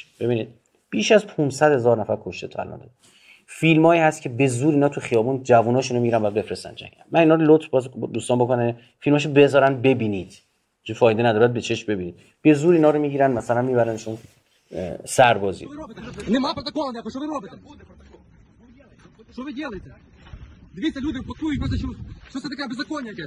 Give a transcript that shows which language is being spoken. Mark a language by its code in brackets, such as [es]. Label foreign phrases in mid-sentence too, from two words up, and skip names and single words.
[fa] ببینید بیش از 500,000 نفر کشته تا الان. فیلمایی هست که به زور اینا تو خیابون جووناشونو میرن و بفرستن جنگ. من اینا رو لطف باز دوستان بکنه فیلماشو بذارن ببینید. چه فایده نداره به چشم ببینید. به زور اینا رو میگیرن مثلا میبرنشون سربازی. [uk] Нема протоколу, що ви робите? Що ви робите? Дивіться, люди пакують, що це таке беззаконня якесь?